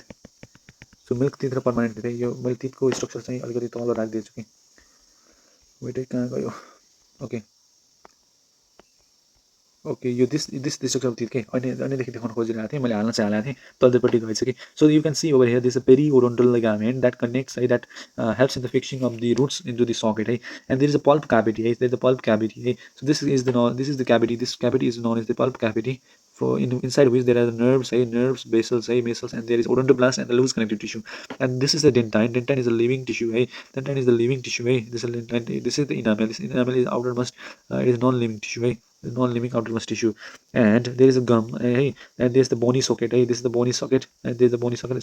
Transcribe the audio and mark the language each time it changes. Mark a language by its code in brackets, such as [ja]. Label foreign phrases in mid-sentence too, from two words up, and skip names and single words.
[ne] सो [en] milk teeth [ne] र [en] permanent teeth [ne] है. यो मैले टिथको स्ट्रक्चर चाहिँ अलिकति तल राखिदिएछु कि, वेट है कहाँ गयो. ओके यो [en] this structure teeth [ne] के अन्यदेखि देखाउन खोजिरहेको थिएँ, मैले हाल्न चाहिँ हालेको थिएँ, तल्लोपट्टि गएछ कि. [en] so you can see over here this a periodontal ligament that connects है, that helps in the fixing of the roots into the socket है. and there is a pulp cavity है, there is the pulp cavity, देयर इज द पल्प क्याभिटी है. so this is the cavity, this cavity is known as the pulp cavity inside which there are nerves, nerves, basals, and there is odontoblast and the loose connective tissue. And this is the dentine. Dentine is a living tissue, Dentine is the living tissue, This is the dentine. This is the enamel. This enamel is outermost. It is non-living tissue, Non-living outermost tissue. And there is a gum, and there's the bony socket, This is the bony socket, and there's the bony socket.